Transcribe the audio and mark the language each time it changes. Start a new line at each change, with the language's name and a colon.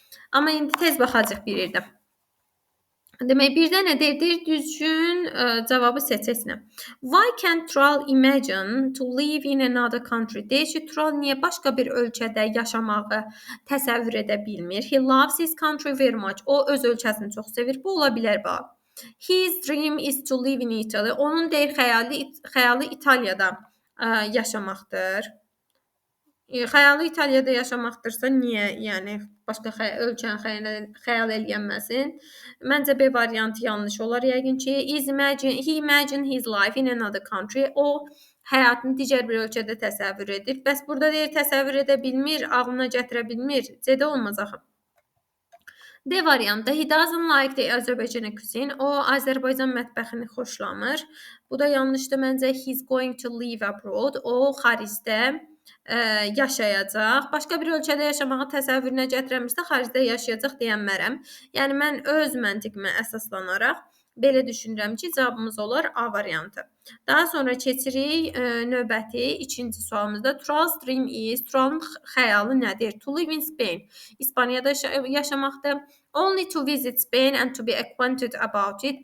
Azerbaijani: Amma indi tez baxacaq bir yerdə. Demək, birdə nə deyir? Düzgün cavabı seçəsinə.
English: Why can't Tural imagine to live in another country?
Azerbaijani: Deyir ki, Tural niyə başqa bir ölkədə yaşamağı təsəvvür edə bilmir?
English: He loves his country very much.
Azerbaijani: O öz ölkəsini çox sevir. Bu ola bilər bax.
English: His dream is to live in Italy.
Azerbaijani: Onun deyir xəyalı İtaliyada yaşamaqdır. Xəyalı İtaliyada yaşamaqdırsa niyə, yəni başqa ölkəni xəyal eləyənməsin? Məncə B variantı yanlış olar yəqin ki.
English: He imagine his life in another country.
Azerbaijani: O həyatını digər bir ölkədə təsəvvür edir. Bəs burada deyir təsəvvür edə bilmir, ağlına gətirə bilmir. C-də olmaz axı. D variantı.
English: He doesn't like the Azərbaycan cuisine.
Azerbaijani: O Azərbaycan mətbəxini xoşlamır. Bu da yanlışdır məncə.
English: He's going to live abroad.
Azerbaijani: O xaricdə yaşayacaq. Başqa bir ölkədə yaşamağı təsəvvürünə gətirəmirsə, xaricdə yaşayacaq deyənmərəm. Yəni mən öz məntiqimə əsaslanaraq belə düşünürəm ki, cavabımız olar A variantı. Daha sonra keçirik növbəti ikinci sualımızda.
English: Tural's dream is,
Azerbaijani: Turalın xəyalı nədir?
English: To live in Spain.
Azerbaijani: İspaniyada yaşamaqdır.
English: Only to visit Spain and to be acquainted about it.